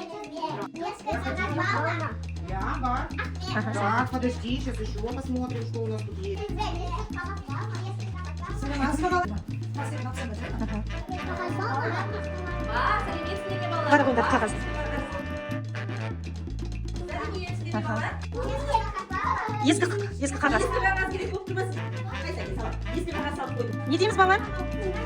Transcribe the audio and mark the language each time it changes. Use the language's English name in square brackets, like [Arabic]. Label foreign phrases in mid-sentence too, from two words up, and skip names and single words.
[Kazakh] Ja, бар. [Russian] Так, подожди, сейчас еще посмотрим, что у нас тут есть. [Kazakh] Бар онда қағаз. Ескі қағаз. Не дейміз, балалар? Не дейміз?